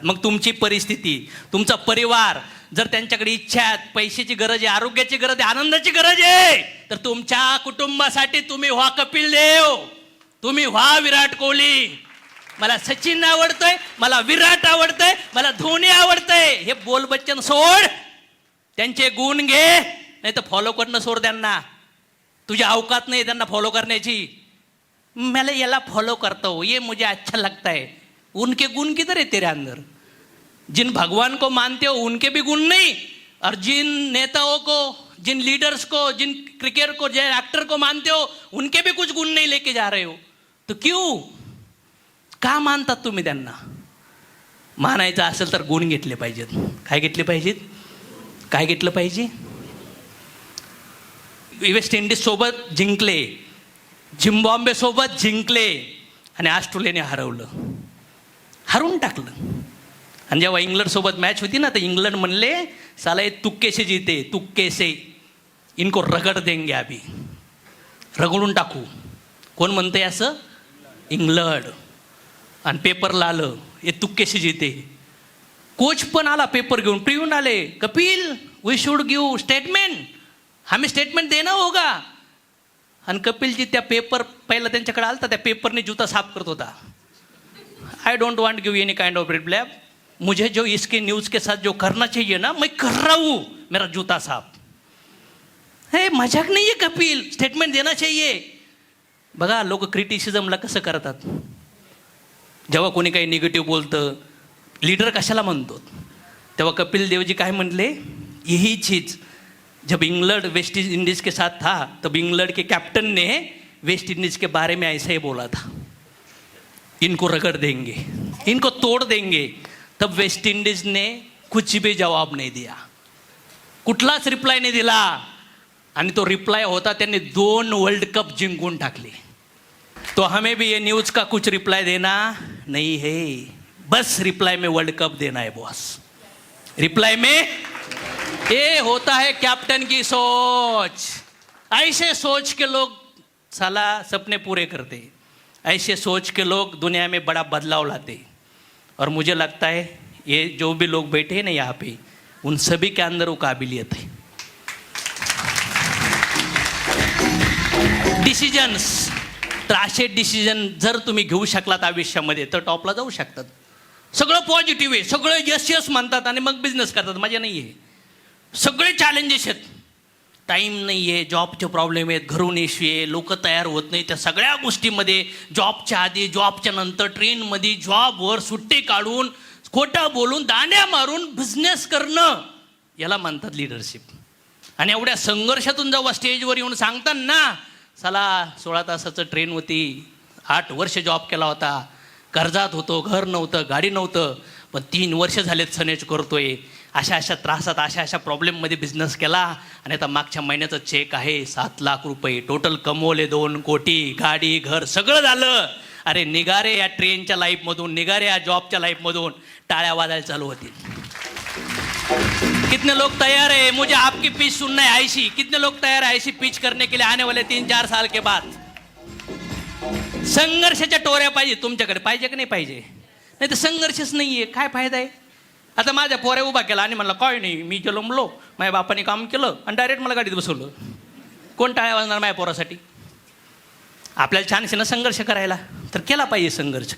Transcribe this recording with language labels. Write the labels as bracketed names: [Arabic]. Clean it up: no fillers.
[Marathi] मग तुमची परिस्थिती, तुमचा परिवार जर त्यांच्याकडे इच्छा आहेत, पैशाची गरज आहे, आरोग्याची गरज आहे, आनंदाची गरज आहे, तर तुमच्या कुटुंबासाठी तुम्ही व्हा कपिल देव, तुम्ही व्हा विराट कोहली. मला सचिन आवडतोय, मला विराट आवडतंय, मला धोनी आवडतंय. हे बोल बच्चन सोड, त्यांचे गुण घे, नाही तर फॉलो करणं सोड त्यांना. तुझी अवकात नाही त्यांना फॉलो करण्याची. [Hindi] मैं याला फॉलो करता हूँ, ये मुझे अच्छा लगता है. उनके गुण किधर है तेरे अंदर? जिन भगवान को मानते हो उनके भी गुण नहीं, और जिन नेताओं को, जिन लीडर्स को, जिन क्रिकेटर को, जिन एक्टर को मानते हो उनके भी कुछ गुण नहीं लेके जा रहे हो. तो क्यों, [Marathi] का मानतात तुम्ही त्यांना? मानायचं असेल तर गुण घेतले पाहिजेत. काय घेतले पाहिजेत? काय घेतलं पाहिजे? वेस्ट इंडिज सोबत जिंकले, झिम्बाब्वे सोबत जिंकले आणि ऑस्ट्रेलियाने हरवून टाकलं. आणि जेव्हा इंग्लंड सोबत मॅच होती ना, तर इंग्लंड म्हणले [Hindi] साला ये तुक्के से जीते, तुक्के से, इनको रगड देंगे अभी, [Marathi] रगडून टाकू. कोण म्हणतंय असं? इंग्लंड. आणि पेपरला आलं [Hindi] ये तुक्के से जीते. [Marathi] कोच पण आला पेपर घेऊन, प्रिव्यून आले, [English] Kapil we should give statement, [Hindi] हमें स्टेटमेंट देना होगा. [Marathi] आणि कपिलजी त्या पेपर पहिला त्यांच्याकडे आलता, त्या पेपरने जूता साफ करत होता. [English] I don't want give any kind of reply, [Hindi] मुझे जो इसके न्यूज़ के साथ जो करना चाहिए ना मैं कर रहा हूँ, मेरा जूता साफ. [Marathi] हे मजाक नाही आहे कपिल, [Hindi] स्टेटमेंट देना चाहिए. [Marathi] बघा लोक क्रिटिसिझमला कसं करतात. जेव्हा कोणी काही निगेटिव्ह बोलतं, लीडर कशाला म्हणतो, तेव्हा कपिल देवजी काय म्हणले, [Hindi] यही चीज जब इंग्लैंड वेस्ट इंडीज़ के साथ था तब इंग्लैंड के कैप्टन ने वेस्ट इंडीज़ के बारे में ऐसा ही बोला था, इनको रगड़ देंगे, इनको तोड़ देंगे. तब वेस्ट इंडीज ने कुछ भी जवाब नहीं दिया, [Marathi] कुठलाच रिप्लाय नाही दिला. आणि तो रिप्लाय होता त्यांनी 2 वर्ल्ड कप जिंकून टाकले. [Hindi] तो हमें भी ये न्यूज़ का कुछ रिप्लाई देना नहीं है, बस रिप्लाई में वर्ल्ड कप देना है बॉस. रिप्लाई में ये होता है कैप्टन की सोच. ऐसे सोच के लोग साला सपने पूरे करते, ऐसे सोच के लोग दुनिया में बड़ा बदलाव लाते. और मुझे लगता है ये जो भी लोग बैठे हैं ना यहाँ पे, उन सभी के अंदर वो काबिलियत है. [Marathi] डिसिजन्स, तर असे डिसिजन जर तुम्ही घेऊ शकलात आयुष्यामध्ये तर टॉपला जाऊ शकतात. सगळं पॉझिटिव्ह आहे, सगळं यस यस म्हणतात आणि मग बिझनेस करतात. मजा नाही आहे. सगळे चॅलेंजेस आहेत, टाईम नाही आहे, जॉबचे प्रॉब्लेम आहेत, घरून इश्यू आहे, लोक तयार होत नाही. त्या सगळ्या गोष्टीमध्ये जॉबच्या आधी, जॉबच्या नंतर, ट्रेनमध्ये, जॉबवर सुट्टी काढून, खोटं बोलून, दांड्या मारून बिझनेस करणं, याला म्हणतात लिडरशिप. आणि एवढ्या संघर्षातून जेव्हा स्टेजवर येऊन सांगतात ना, चला 16 तासाचं ट्रेन होती, 8 वर्ष जॉब केला होता, कर्जात होतो, घर नव्हतं, गाडी नव्हतं, पण 3 वर्ष झालेत सनेज करतोय, अशा त्रासात, अशा प्रॉब्लेममध्ये बिझनेस केला, आणि आता मागच्या महिन्याचा चेक आहे 7 लाख रुपये, टोटल कमवले 2 कोटी, गाडी, घर, सगळं झालं. अरे निघारे या ट्रेनच्या लाईफमधून, निघारे या जॉबच्या लाईफमधून, टाळ्या वाजायला चालू होतील. [Hindi] कितने लोग तैयार है मुझे आपकी पिच सुनना है ऐसी? कितने लोग तैयार है ऐसी पिच करने के लिए आने वाले 3-4 साल के बाद? [Marathi] संघर्षाच्या टोऱ्या पाहिजे तुमच्याकडे, पाहिजे की नाही पाहिजे? नाही तर संघर्षच नाहीये, काय फायदा आहे? आता माझ्या पोऱ्या उभा केला आणि म्हणलं काय नाही, मी जन्मलो, माझ्या बापाने काम केलं आणि डायरेक्ट मला गाडीत बसवलं. कोण टाळ्या वाजणार माझ्या पोरासाठी? आपल्याला छानशी ना संघर्ष करायला, तर केला पाहिजे संघर्ष.